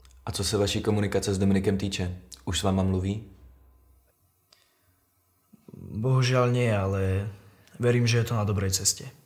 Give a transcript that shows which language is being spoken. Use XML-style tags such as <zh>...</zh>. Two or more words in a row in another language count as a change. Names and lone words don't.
<cs>A co se vaší komunikace s Dominikem týče? Už s váma mluví?</cs> <sk>Bohužiaľ nie, ale verím, že je to na dobrej ceste.</sk>